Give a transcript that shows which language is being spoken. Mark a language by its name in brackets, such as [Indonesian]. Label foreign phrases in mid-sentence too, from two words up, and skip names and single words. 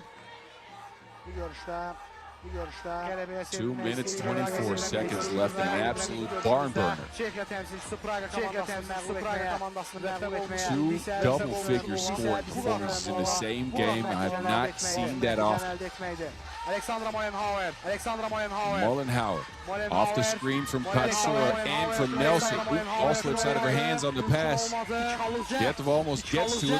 [Azerbaijani] Bu görüşdə [English] 2 minutes, 24 seconds left in an absolute barn burner. [Azerbaijani] Çekiya təmsilçisi Praga komandasını məğlub etməyə. [English] Two double-figure scoring performances in the same game. I have not seen that often. Mullenhauer off the screen from Katsura and from Nelson. All slips out of her hands on the pass. Lietuvă almost gets to it.